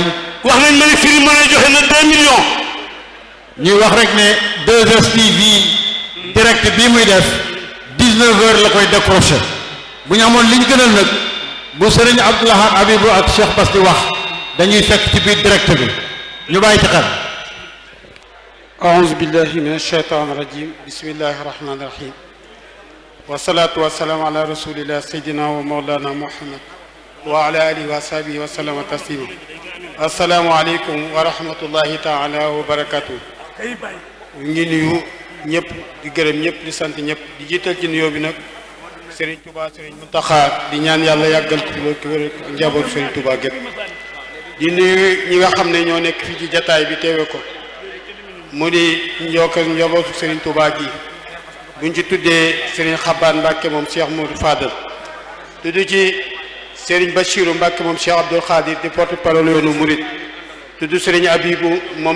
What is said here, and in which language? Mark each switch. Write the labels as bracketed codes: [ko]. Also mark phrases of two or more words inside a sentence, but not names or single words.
[wo] wax nañ ma ne firi mën a joxe na 2 millions. ñuy wax rek ne 2STV direct bii muy def 19h la koy décroché bu ñu amoon li ñu gënal nag bu Serigne Abdoulaye Habibou ak Cheikh Bass di wax dañuy fekk ci biir direct bi ñu bàyyi ci xel. [ar] أعوذ بالله من الشيطان الرجيم بسم الله الرحمن الرحيم والصلاة والسلام على رسول الله سيدنا ومولانا محمد وعلى آله وصحبه وسلم تسليما السلام عليكم ورحمة الله تعالى وبركاته [wo] ngi nuyu ñëpp di gërëm ñëpp di sant ñëpp di jiital ci nuyoo bi nag Serigne Touba Serigne Mountakha di ñaan yàlla yàggal ko loolu njabootu Serigne Touba gépp di nuyu ñi nga xam ne ñoo nekk fii ci jataay bi teewe ko mu di njabootu Serigne Touba gi buñ ci tuddee Serigne Xabaan Mbàkke moom Cheikh Modou Fadal tudd ci Serigne Bachirou Mbàkke moom Cheikh Abdoul Khadir di porte-parole yoonu Mouride tudd Serigne Abibou moom